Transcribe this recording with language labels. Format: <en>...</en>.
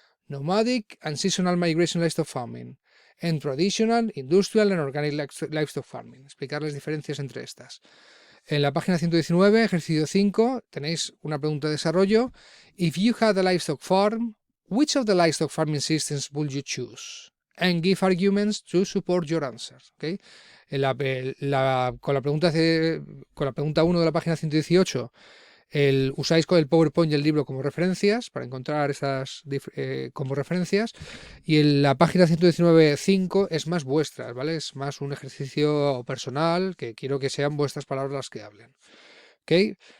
<en>nomadic and seasonal migration livestock farming, and traditional, industrial and organic livestock farming.</en> <es>Explicar las diferencias entre estas. En la página 119, ejercicio 5, tenéis una pregunta de desarrollo.</es> <en>If you had a livestock farm, which of the livestock farming systems would you choose? And give arguments to support your answer. ¿Okay?</en> <es>Con la pregunta 1 de la página 118, usáis con el PowerPoint y el libro como referencias para encontrar esas como referencias, y en la página 119.5 es más vuestras, ¿vale? Es más un ejercicio personal que quiero que sean vuestras palabras las que hablen. ¿Ok?</es>